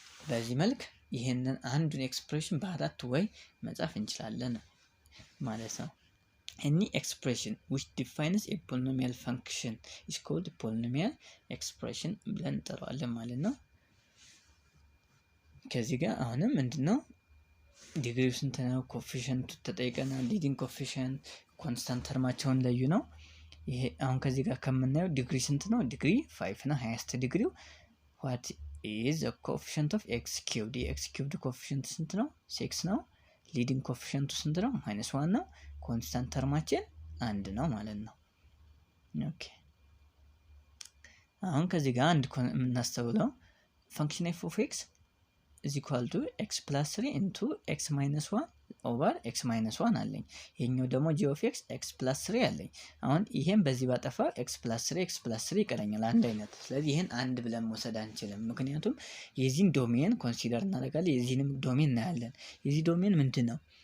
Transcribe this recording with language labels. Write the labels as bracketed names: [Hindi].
[Amharic] በዚህ መልክ ይሄንን አንዱን ኤክስፕሬሽን በአራት ወይ መጻፍ እንችላለን ማለት ነው። [English] any expression which defines a polynomial function is called polynomial expression [Amharic] ብለን እንጠራዋለን ማለት ነው። ከዚህ ጋር አሁንም ምንድነው ዲግሪው ስንት ነው? ኮፊሸንቱ ተጠይቀናል። ሊዲንግ ኮፊሸንት ኮንስታንት ተርማቸውን ለዩ ነው። ይሄ አሁን ከዚህ ጋር ከምናየው ዲግሪ ስንት ነው? ዲግሪ 5 ነው። ሃይስት ዲግሪው [English] what is the coefficient of x cubed? [Amharic] x cubed ኮፊሸንት ስንት ነው? 6 ነው። ሊዲንግ ኮፊሸንቱ ስንት ነው? -1 ነው። ኮንስታንት ተርማችን 1 ነው ማለት ነው። ኦኬ አሁን ከዚህ ጋር አንድ የምናስተውለው ፈንክሽን f of x is equal to x plus 3 into x minus 1 over x minus 1 አለኝ። ይሄኛው ደግሞ g of x x plus 3 አለኝ። አሁን ይሄን በዚህ ባጠፋ x plus 3 ይቀረኛል አንድ አይነት። ስለዚህ ይሄን አንድ ብለን መውሰድ አንችልም። ምክንያቱም የዚህን ዶሜን ኮንሲደር እናደርጋለን፣ የዚህንም ዶሜን እናያለን። የዚህ ዶሜን ምንድነው?